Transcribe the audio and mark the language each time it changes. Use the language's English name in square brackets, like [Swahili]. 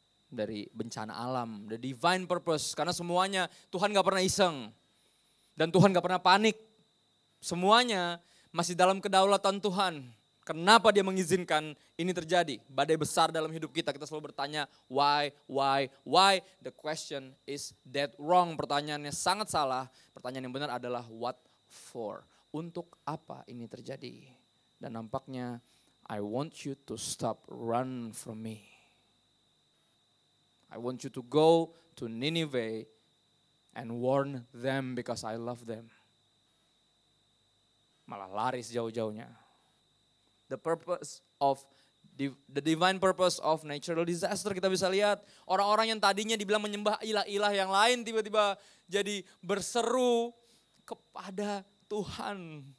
[Indonesian] Dari bencana alam, [English] the divine purpose. [Indonesian] Karena semuanya Tuhan gak pernah iseng. Dan Tuhan gak pernah panik. Semuanya masih dalam kedaulatan Tuhan. Kenapa dia mengizinkan ini terjadi? Badai besar dalam hidup kita, kita selalu bertanya why. [English] The question is dead wrong. [Indonesian] Pertanyaannya sangat salah. Pertanyaan yang benar adalah [English] what for? [Indonesian] Untuk apa ini terjadi? Dan nampaknya [English] I want you to stop run from me. I want you to go to Nineveh and warn them because I love them. [Indonesian] Malah lari sejauh-jauhnya. [English] The purpose of the divine purpose of natural disaster, [Indonesian] kita bisa lihat orang-orang yang tadinya dibilang menyembah ilah-ilah yang lain tiba-tiba jadi berseru kepada Tuhan.